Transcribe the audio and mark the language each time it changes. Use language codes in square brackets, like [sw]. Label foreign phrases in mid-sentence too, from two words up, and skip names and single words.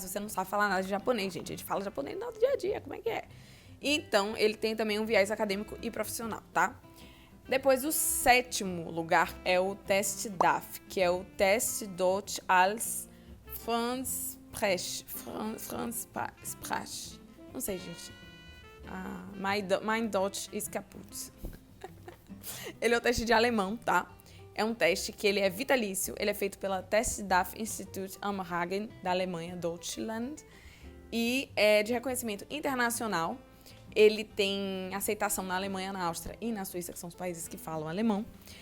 [pt] Se você não sabe falar nada de japonês, gente, a gente fala japonês no nosso dia a dia, como é que é? Então ele tem também um viés acadêmico e profissional, tá? Depois, o sétimo lugar é o Test DAF, que é o Test Deutsch als Fremdsprache. Não sei, gente. [de] Mein Deutsch ist kaputt. [pt] Ele é o teste de alemão, tá? É um teste que ele é vitalício. Ele é feito pela Test DAF Institut am Hagen, da Alemanha, Deutschland. E é de reconhecimento internacional. Ele tem aceitação na Alemanha, na Áustria e na Suíça, que são os países que falam alemão.